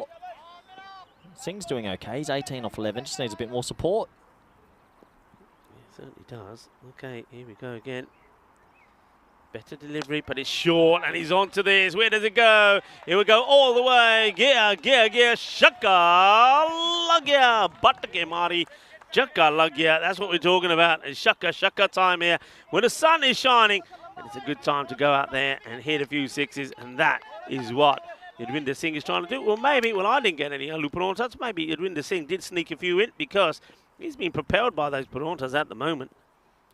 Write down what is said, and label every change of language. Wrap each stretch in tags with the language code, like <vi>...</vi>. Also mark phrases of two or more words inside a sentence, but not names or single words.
<en>Singh's doing okay. He's 18 off 11, just needs a bit more support. Yeah, certainly does. Okay, here we go again. Better delivery, but it's short, and he's on to this. Where does it go? It will go all the way.</en> <pa>Gia, shaka, lagya, batake mari, chaka, lagya.</pa> <en>That's what we're talking about. It's</en> <pa>shaka time</pa> <en>here. When the sun is shining, and it's a good time to go out there and hit a few sixes, and that is what Yadwinder Singh is trying to do. Well, I didn't get any Luparontas. Maybe Yadwinder Singh did sneak a few in because he's been propelled by those Parontas at the moment.</en>